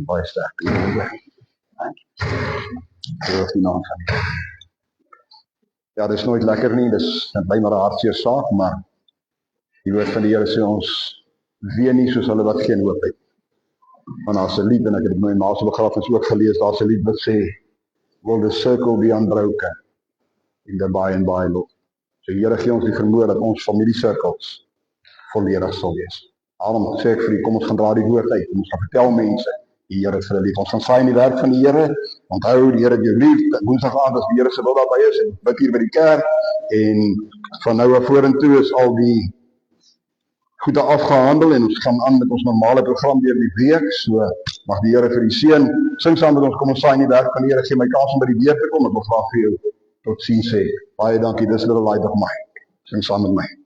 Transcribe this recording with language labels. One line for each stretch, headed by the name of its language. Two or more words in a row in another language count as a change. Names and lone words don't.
Afrikaans: Baie sterk. Loof die naam van U. Ja, dis nooit lekker nie, dis bly maar 'n hartseer saak, maar die woord van die Here sê ons ween nie soos hulle wat geen hoop het. Want daar's 'n lied, en ek het dit my ma se begrafnis ook gelees, daar's 'n lied wat sê,
English: will the circle be unbroken in the by and by Lord.
Afrikaans: So die Here gee ons die vermoë dat ons familiesirkels volledig sal wees. Daarom sê ek vir u, kom ons gaan dra die woord uit, ons gaan vertel mense, die Here is vir hulle lief. Ons gaan saai in die werk van die Here, onthou die Here het jou lief, woensdag aand as die Here se wil daarby is, en bid hier by die kerk, en van nou af vorentoe is al die goede afgehandel, en ons gaan aan met ons normale program deur die week, so mag die Here vir u seën, sing saam met ons, kom ons saai in die werk van die Here, gee my kans om by die weer te kom, ek wil graag vir jou tot ziens sê. Baie dankie, dis
English: little light of mine.
Afrikaans: Sing saam met my.